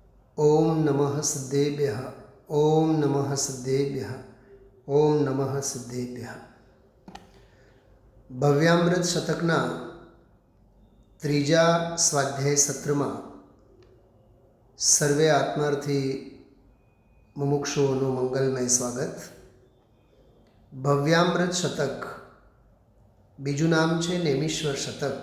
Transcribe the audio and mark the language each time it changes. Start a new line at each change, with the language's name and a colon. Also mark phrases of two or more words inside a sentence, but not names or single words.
Sanskrit: ओम नमः सिद्धेभ्यः। ओम नमः सिद्धेभ्यः। ओम नमः सिद्धेभ्यः।
Gujarati: ભવ્યામૃત શતકના ત્રીજા સ્વાધ્યાય સત્રમાં સર્વે આત્માર્થી મુમુક્ષુઓનું મંગલમય સ્વાગત. ભવ્યામૃત શતક બીજું નામ છે નેમિશ્વર શતક.